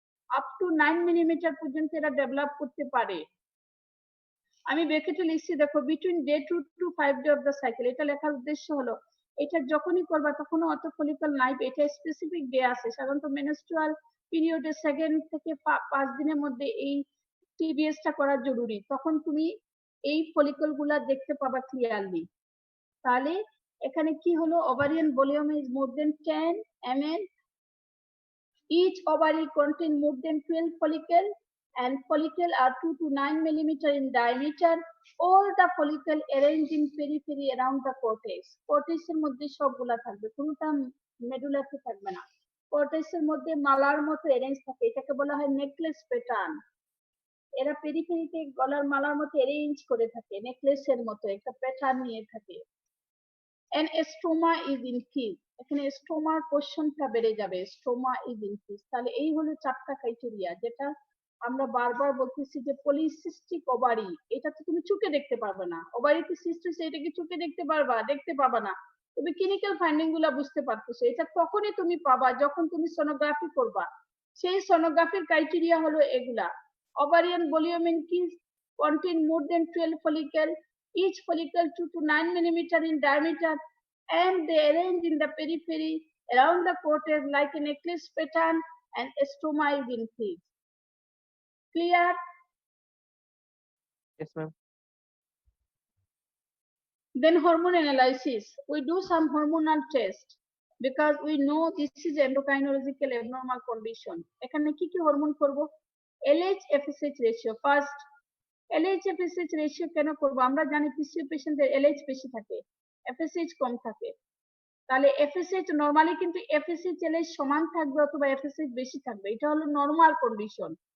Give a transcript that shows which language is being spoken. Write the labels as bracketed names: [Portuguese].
[Bangla] Up to 9 millimetre পর্যন্ত এরা develop করতে পারে। আমি ব্র্যাকেটে লিখছি দেখো, [English] Between day 2 to 5 day of the cycle. [Bangla] এটা লেখার উদ্দেশ্য হলো এটা যখনই করবা তখনও অত ফলিকল নাই, এটা স্পেসিফিক ডে আছে। সাধারণত মেনস্ট্রুয়াল পিরিয়ডের 2 থেকে 5 দিনের মধ্যে এই টিবিএসটা করা জরুরি, তখন তুমি এই ফলিকল গুলা দেখতে পাবা ক্লিয়ারলি। তাহলে এখানে কি হলো, [English] Ovarian volume is more than 10 ml, each ovary contain more than 12 follicle and follicle are 2 to 9 millimeter in diameter, all the follicle arranged in periphery around the cortex. [Bangla] cortex এর মধ্যে সবগুলা থাকবে, কোনটা মেডুলাতে থাকবে না। cortex এর মধ্যে মালার মতো অ্যারেঞ্জ থাকে, এটাকে বলা হয় নেকলেস প্যাটার্ন। এরা পেরিফেরিতে গলার মালার মতো অ্যারেঞ্জ করে থাকে, নেকলেসের মতো একটা প্যাটার্ন নিয়ে থাকে। [English] and stroma is increased, [Bangla] এখানে স্টোমার পোরশনটা বেড়ে যাবে, [English] Stroma is increase. [Bangla] তাহলে এই হলো 4টা ক্রাইটেরিয়া, যেটা আমরা বারবার বলতেছি যে পলিসিস্টিক ওভারি, এটা তো তুমি চোখে দেখতে পারবে না। ওভারিতে সিস্ট হচ্ছে, এটা কি চোখে দেখতে পারবা? দেখতে পাবা না। তুমি ক্লিনিক্যাল ফাইন্ডিং গুলা বুঝতে পারতেছো, এটা তখনই তুমি পাবা যখন তুমি সোনোগ্রাফি করবা। সেই সোনোগ্রাফির ক্রাইটেরিয়া হলো এগুলা। [English] ovarian volume increase, contain more than 12 follicle, each follicle 2 to 9 millimeter in diameter, and they arrange in the periphery around the cortex like a necklace pattern, and stroma is increased. Clear? Yes, ma'am. Then hormone analysis. We do some hormonal test because we know this is endocrinological abnormal condition. [Bangla] এখানে কি কি hormone করব? LH FSH ratio first. LH FSH ratio কেন করব? আমরা জানি PCO পেশেন্টদের LH বেশি থাকে, FSH কম থাকে। তাহলে FSH নরমালি কিন্তু FSH LH সমান থাকবে অথবা FSH বেশি থাকবে, এটা হলো নরমাল কন্ডিশন।